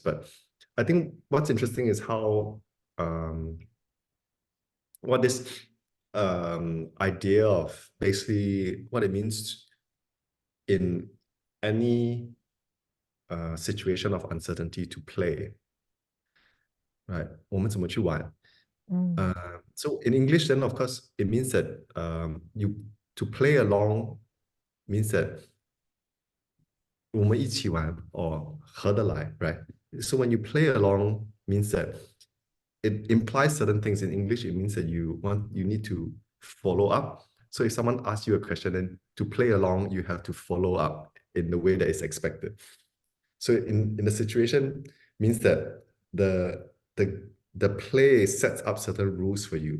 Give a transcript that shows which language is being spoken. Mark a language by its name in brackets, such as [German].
[English] But I think what's interesting is how what this idea of basically what it means in any situation of uncertainty to play, right? [Chinese] 我们怎么去玩？ [English] So in English, then of course it means that you to play along means that [Chinese] 我们一起玩 [English] or [Chinese] 合得来 [English] right? So when you play along means that it implies certain things in English. It means that you need to follow up. So if someone asks you a question, then to play along, you have to follow up in the way that is expected. So in a situation means that the play sets up certain rules for you.